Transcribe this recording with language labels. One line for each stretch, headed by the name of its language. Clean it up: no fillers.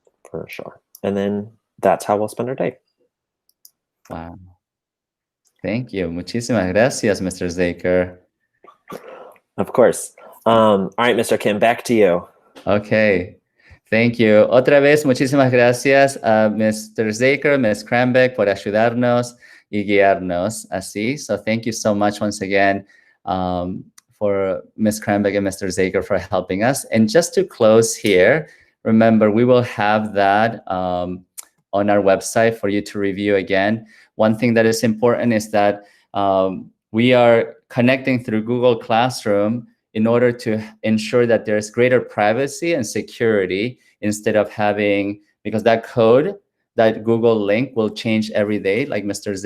English: For sure. And then that's how we'll spend our day. Wow. Thank you.
Spanish: Muchísimas gracias,
English: Mr. Zaker. Of course. All right, Mr. Kim, back to you. Okay. Thank you.
Spanish: Otra vez, muchísimas gracias a Mr. Zaker, Ms. Cranbeck por ayudarnos y guiarnos así.
English: So thank you so much once again for Ms. Cranbeck and Mr. Zaker for helping us. And just to close here, remember, we will have that on our website for you to review again. One thing that is important is that we are connecting through Google Classroom in order to ensure that there's greater privacy and security instead of having, because that code, that Google link will change every day, like Mr.